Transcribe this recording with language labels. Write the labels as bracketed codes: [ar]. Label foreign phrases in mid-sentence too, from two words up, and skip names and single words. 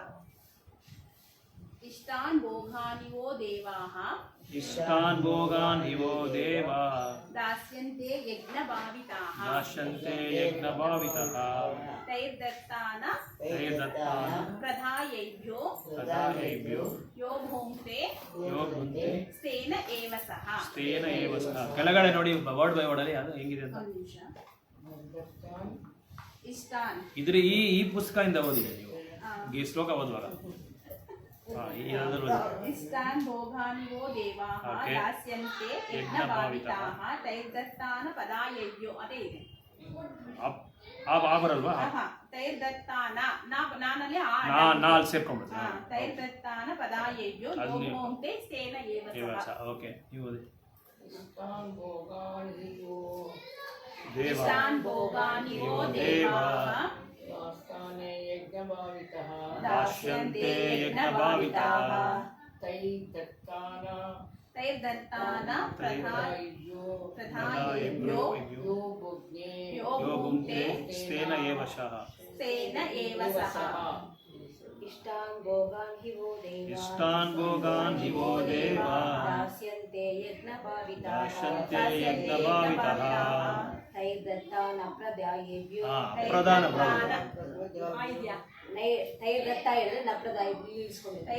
[sa] ಇಷ್ಟಾನ್ ಭೋಗಾನಿವೋ ದೇವಾಃ ದಾಸ್ಯಂತೆ ಯಜ್ಞಭಾವಿತಾಃ ತೈರ್ದತ್ತಾನ ಪ್ರದಾಯೈಭ್ಯೋ ಯೋ ಭುಂಕ್ತೆ ಸ್ತೆನ ಏವ ಸಹ. [kn] ಕೆಳಗಡೆ ನೋಡಿ [en] word by word [kn] ಅಲ್ಲಿ ಅದು ಹೆಂಗಿದೆ ಅಂತ. [sa] ಇಷ್ಟಾನ್ [kn] ಇದ್ರ ಈ ಪುಸ್ತಕದಿಂದ ಓದಿದೆ ನೀವು ಈ ಶ್ಲೋಕ ಓದುವಾಗ. [sa] ಇಷ್ಟಾನ್ ಭೋಗಾನಿವೋ ದೇವಾಃ ದಾಸ್ಯಂತೆ ಯಜ್ಞಭಾವಿತಾಃ ತೈರ್ದತ್ತಾನ ಪದಾಯೈಭ್ಯೋ. [kn] ಅದೇ ಇದೆ. ಬರಲ್ವಾ? ತೈರ್ದತ್ತಾನ ನಾನಲ್ಲಿ ನಾಲ್ ಸೇರ್ಕೊಂಡ್ಬಿಡ್ತು. [sa] ತೈರ್ದತ್ತಾನ ಪದಾಯೈಭ್ಯೋ ಯೋ ಭುಂಕ್ತೆ ಸ್ತೆನ ಏವ ಸಹ. [kn] ಓಕೆ, ನೀವು ಓದಿ. [sa] ಇಷ್ಟಾನ್ ಭೋಗಾನಿವೋ ದೇವಾಃ ದಾಸ್ಯಂತೆ ಯಜ್ಞಭಾವಿತಾಃ ತೈರ್ದತ್ತಾನ ಪ್ರದಾಯೈಭ್ಯೋ ಯೋ ಭುಂಕ್ತೆ ಸ್ತೆನ ಏವ ಸಹ. ಇಷ್ಟಾನ್ ಭೋಗಾನ್ ಹಿವೋ ದೇವಾ ದಾಸ್ಯಂತೆ ಯಜ್ಞಭಾವಿತಾಃ ತೈರ್ದತ್ತಾನ ಪ್ರದಾಯೈಭ್ಯೋ. [kn] ತೈರ್ದತ್ತ ಹೇಳಿದ್ರೆ ನಪ್ರದಾಯೈಭ್ಯೋ ಇಳಿಸ್ಕೊಂಡಿದೆ.